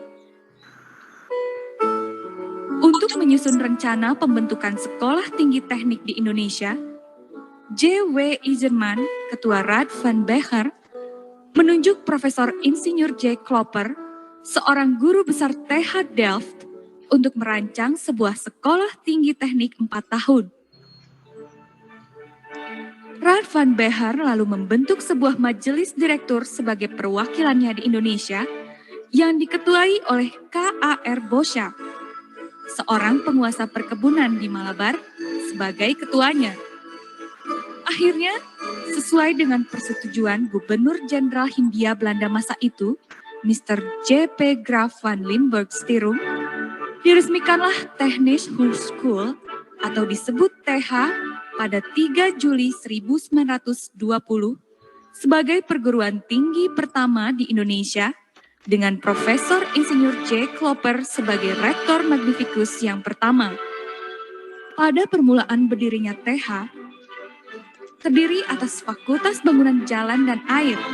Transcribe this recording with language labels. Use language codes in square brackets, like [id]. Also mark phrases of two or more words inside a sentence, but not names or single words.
[id] Untuk menyusun rencana pembentukan sekolah tinggi teknik di Indonesia, J.W. Iserman, Ketua Raad van Becher, menunjuk Profesor Insinyur J. Klopper, seorang guru besar TH Delft, untuk merancang sebuah sekolah tinggi teknik 4 tahun. Raad van Becher lalu membentuk sebuah majelis direktur sebagai perwakilannya di Indonesia yang diketuai oleh K.A.R. Boscha, seorang penguasa perkebunan di Malabar, sebagai ketuanya. Akhirnya, sesuai dengan persetujuan Gubernur Jenderal Hindia Belanda masa itu, Mr. J.P. Graaf van Limburg Stirum, diresmikanlah Technische Hogeschool atau disebut TH pada 3 Juli 1920 sebagai perguruan tinggi pertama di Indonesia dengan Profesor Insinyur J. Klopper sebagai Rektor Magnificus yang pertama. Pada permulaan berdirinya TH, terdiri atas Fakultas Bangunan Jalan dan Air.